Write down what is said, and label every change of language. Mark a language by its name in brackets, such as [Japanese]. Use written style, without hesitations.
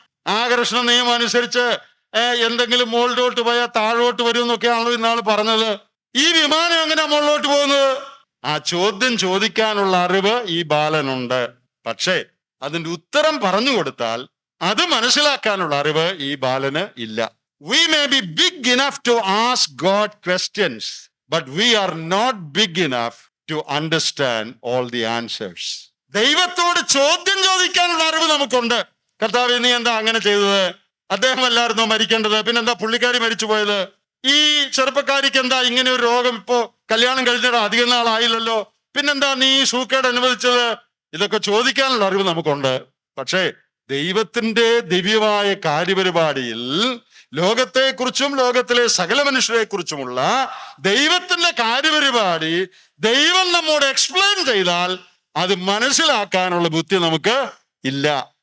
[Malayalam] ആകർഷണ നിയമം അനുസരിച്ച് എന്തെങ്കിലും മുകളിലോട്ട് പോയാൽ താഴോട്ട് വരും എന്നൊക്കെയാണല്ലോ ഇന്നാൾ പറഞ്ഞത്. ഈ വിമാനം എങ്ങനെയാ മുകളിലോട്ട് പോകുന്നത്? ആ ചോദ്യം ചോദിക്കാനുള്ള അറിവ് ഈ ബാലനുണ്ട്. പക്ഷേ അതിന്റെ ഉത്തരം പറഞ്ഞു കൊടുത്താൽ അത് മനസ്സിലാക്കാനുള്ള അറിവ് ഈ ബാലന് ഇല്ല. [English] We may be big enough to ask God questions, but we are not big enough to understand all the answers. [Malayalam] ദൈവത്തോട് ചോദ്യം ചോദിക്കാനുള്ള അറിവ് നമുക്കുണ്ട്. കർത്താവേ നീ എന്താ അങ്ങനെ ചെയ്തത്? അദ്ദേഹം അല്ലായിരുന്നോ മരിക്കേണ്ടത്? പിന്നെന്താ പുള്ളിക്കാരി മരിച്ചു പോയത്? ഈ ചെറുപ്പക്കാരിക്ക് എന്താ ഇങ്ങനെ ഒരു രോഗം? ഇപ്പോ കല്യാണം കഴിഞ്ഞിട്ട് അധികം നാളായില്ലല്ലോ, പിന്നെന്താ നീ സൂക്കേട് അനുവദിച്ചത്? ഇതൊക്കെ ചോദിക്കാനുള്ള അറിവ് നമുക്കുണ്ട്. പക്ഷേ ദൈവത്തിന്റെ ദിവ്യമായ കാര്യപരിപാടിയിൽ ലോകത്തെക്കുറിച്ചും ലോകത്തിലെ സകല മനുഷ്യരെ കുറിച്ചുമുള്ള ദൈവത്തിന്റെ കാര്യപരിപാടി ദൈവം നമ്മോട് എക്സ്പ്ലെയിൻ ചെയ്താൽ അത് മനസ്സിലാക്കാനുള്ള ബുദ്ധി നമുക്ക് ഇല്ല.